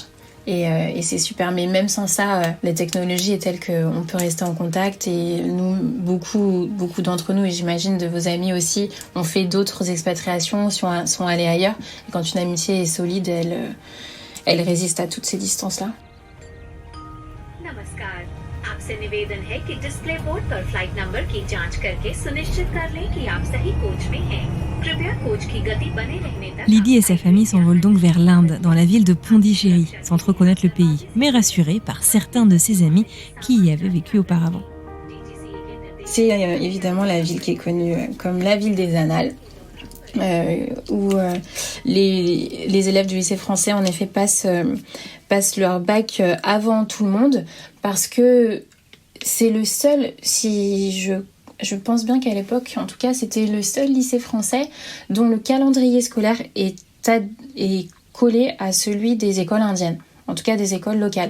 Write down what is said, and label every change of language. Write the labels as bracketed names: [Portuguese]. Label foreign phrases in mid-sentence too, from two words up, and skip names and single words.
[French] Et c'est super. Mais même sans ça, la technologie est telle qu'on peut rester en contact. Et nous, beaucoup d'entre nous, et j'imagine de vos amis aussi, ont fait d'autres expatriations, sont allés ailleurs. Et quand une amitié est solide, elle résiste à toutes ces distances-là. [Hindi] नमस्कार, आपसे निवेदन है कि डिस्प्ले बोर्ड पर फ्लाइट नंबर की जांच करके सुनिश्चित कर लें कि आप सही कोच में हैं। कृपया कोच की गति बने रहने तक। [French] Lydie et sa famille s'envolent donc vers l'Inde, dans la ville de Pondichéry, sans trop connaître le pays, mais rassurée par certains de ses amis qui y avaient vécu auparavant. C'est évidemment la ville qui est connue comme la ville des annales. Où les élèves du lycée français en effet passent leur bac avant tout le monde, parce que c'est le seul, si je pense bien qu'à l'époque, en tout cas, c'était le seul lycée français dont le calendrier scolaire est collé à celui des écoles indiennes, en tout cas des écoles locales.